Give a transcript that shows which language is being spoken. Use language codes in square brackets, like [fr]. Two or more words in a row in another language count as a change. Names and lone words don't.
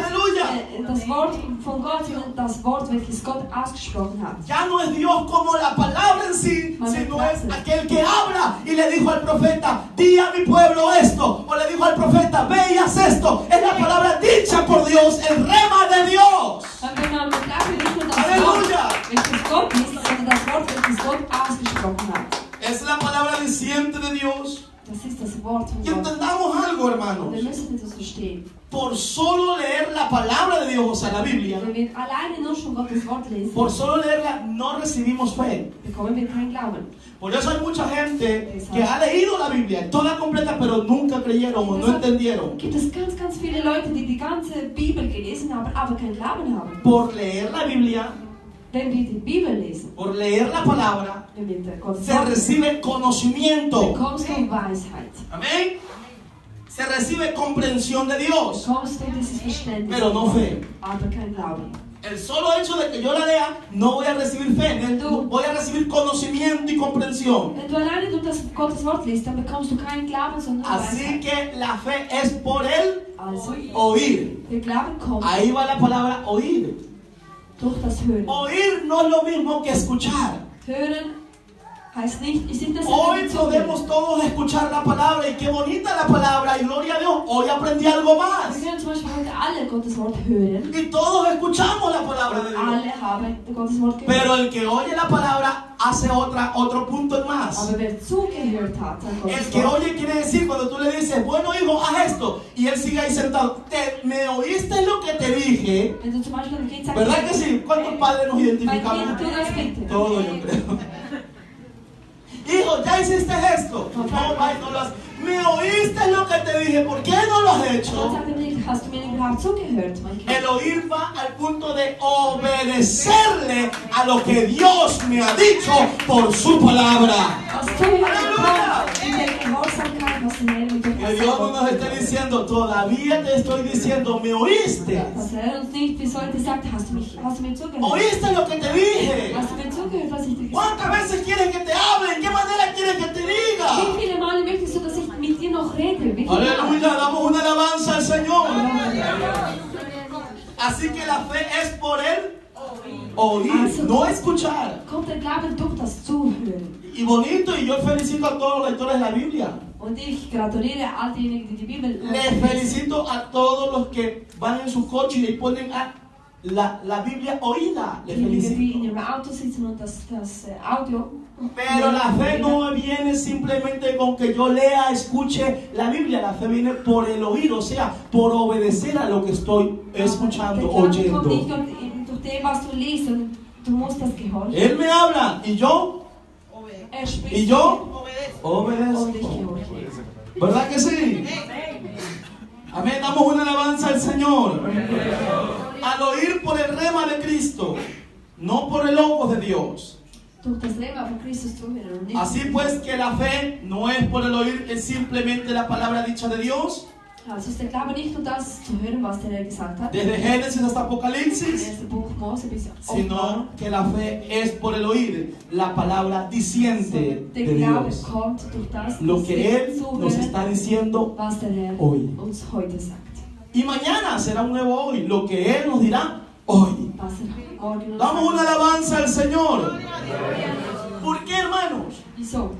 [de] Halleluja. das Wort von Gott, sondern das Wort, welches Gott ausgesprochen hat. [es] Ya no es Dios como la palabra en sí, sino es aquel que habla y le dijo al profeta, di a mi pueblo esto, o le dijo al profeta, ve y haz esto. Es la palabra dicha por Dios, el rema de Dios. [de] Wenn man begreift, nicht nur das Halleluja. Wort, welches Gott ist, sondern das Wort, welches Gott ausgesprochen hat. [es] Es la palabra diciente de Dios. [de] Das ist das Wort von [es] Y [de] Gott. [es] entendamos algo, [de] Und [es] hermanos. [de] wir müssen das verstehen. [es] Por solo leer la palabra de Dios, o sea, la Biblia, [de] Wenn wir alleine nur schon Gottes Wort lesen, [es] por solo leerla no recibimos fe. [de] bekommen wir keinen Glauben. [es] Por eso hay mucha gente que ha leído la Biblia toda completa, pero nunca creyeron o no entendieron. [de] Gibt es ganz viele Leute, die die ganze Bibel gelesen haben, aber keinen Glauben haben. [es] Por leer la Biblia, [de] Wenn wir die Bibel lesen, [es] por leer la palabra, [de] wenn wir Gottes [es] se [de] Wort lesen, [es] recibe conocimiento. [de] bekommst du Weisheit. [es] Amén. Se recibe comprensión de Dios, [de] Bekommst du dieses Verständnis, [es] pero no fe. [de] aber kein Glauben. [es] El solo hecho de que yo la lea, no voy a recibir fe, no voy a recibir conocimiento y comprensión. [de] Wenn du alleine durch das Gottes Wort liest, dann bekommst du keinen Glauben, sondern [es] Así [de] Weisheit. [es] que la fe es por el [de] Also, [es] oír. [de] der Glauben kommt [es] Ahí va la palabra oír. [de] durch das Hören. [es] Oír no es lo mismo que escuchar. [de] Hören heißt nicht, ich das [es] Hoy podemos todos escuchar la palabra y qué bonita la palabra y gloria a Dios. Hoy aprendí algo más. [de] Wir können zum Beispiel heute alle Gottes Wort hören. [es] Y todos escuchamos la palabra de Dios. [de] Alle haben Gottes Wort gehört. [es] Pero el que oye la palabra hace otro punto en más. [de] Aber wer zugehört hat an [es] El [de] Gottes [es] que [de] Wort, [es] oye quiere decir cuando tú le dices, bueno hijo, haz esto. Y él sigue ahí sentado. ¿Me oíste lo que te dije? [de] wenn du zum Beispiel einem Kind sagst, [es] ¿Verdad que sí? ¿Cuántos padres nos [de] mein [es] identificamos? [de] Kind, tu das bitte. [es] Todo yo creo. Hijo, ¿ya hiciste esto? No, pai, no lo has. ¿Me oíste lo que te dije? ¿Por qué no lo has [de] Gott [es] hecho? [de] sagt ihm nicht, hast du mir überhaupt zugehört, mein Kind? [es] El oír va al punto de obedecerle a lo que Dios me ha dicho por su palabra. [de] Das Zuhören Halleluja. kommt in der Gehorsamkeit, was der Herr mit dir [es] Que Dios no nos esté diciendo, todavía te estoy diciendo, ¿me oíste? [de] Dass er uns nicht bis heute sagt, hast du mir zugehört? [es] ¿Oíste lo que te dije? [de] Hast du mir zugehört, was ich dir gesagt [es] ¿Cuántas veces quieres que te hable? ¿En qué manera quieres que te [de] habe? [es] diga? [de] Wie viele Male möchtest du, dass ich mit dir noch rede? Wie viele Male? [es] Aleluya, damos una alabanza al Señor. Así que la fe es por el oír, no escuchar. [de] Kommt der Glaube durch das Zuhören. [es] Y bonito, y yo felicito a todos los lectores de la Biblia. [de] Und ich gratuliere all diejenigen, die die Bibel [es] Les felicito a todos los que van en su coche y le ponen a la Biblia oída. Les [de] diejenigen, die in [es] felicito. [de] ihrem Auto sitzen und das Audio. [es] Pero la fe no viene simplemente con que yo lea, escuche la Biblia. La fe viene por el oír, o sea, por obedecer a lo que estoy escuchando, [de] Der Glaube kommt nicht [es] oyendo. [de] durch dem, was du liest, und du musst das gehorchen. [es] Él me habla y yo, [de] Er spricht [es] y yo [de] und ich [es] obedezco. [de] gehorche. [es] ¿Verdad que sí? Amén, damos una alabanza al Señor. Al oír por el rema de Cristo, no por el logos de Dios. [de] Durch das Rema von Christus zuhören und nicht. [es] Así pues que la fe no es por el oír, es simplemente la palabra dicha de Dios. [de] Also ist der Glaube nicht nur das zu hören, was der Herr gesagt hat, [es] Desde Génesis hasta [de] im [es] Apocalipsis, [de] ersten Buch Mose bis [es] sino [de] Offenbarung. [es] que la fe es por el oír, la palabra diciente [de] Der [es] de [de] Glaube [es] Dios. [de] kommt durch das, [es] Lo [de] dass [es] que [de] wir [es] Él nos está [de] zuhören, [es] diciendo [de] was der Herr [es] hoy. [de] uns heute sagt. [es] Y mañana será un nuevo hoy, lo que Él nos dirá hoy. [de] Was er morgen uns [es] Damos una [de] sagt. [es] alabanza al Señor. ¿Por qué, hermanos? [de] Wieso?